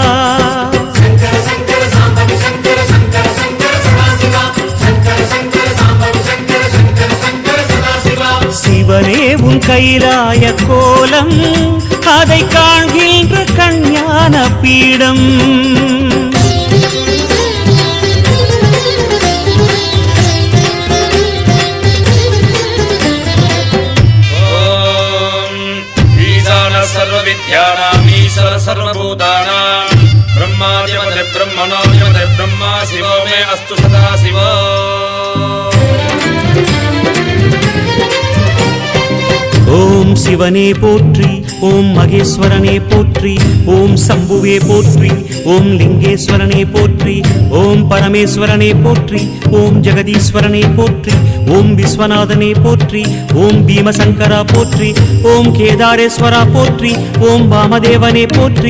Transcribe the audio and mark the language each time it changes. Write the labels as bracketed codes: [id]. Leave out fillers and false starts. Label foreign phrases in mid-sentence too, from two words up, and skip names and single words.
[ta] சிவனே உன் கைலாய கோலம் அதை காண்கின்ற கஞ்ஞான பீடம் [sa] सर्वविद्यानाम् ईश्वर सर्वभूतानां ब्रह्मादिपते ब्रह्मणोऽधिपते ब्रह्मा शिवो मे अस्तु सदा शिवो [ta] ஓம் சிவனே போற்றி ஓம் மகேஸ்வரனே போற்றி ஓம் சம்புவே போற்றி ஓம் லிங்கேஸ்வரனே போற்றி ஓம் பரமேஸ்வரனே போற்றி ஓம் ஜெகதீஸ்வரனே போற்றி ஓம் விஸ்வநாதனே போற்றி ஓம் பீமசங்கரா போற்றி ஓம் கேதாரேஸ்வரா போற்றி ஓம் வாமதேவனே போற்றி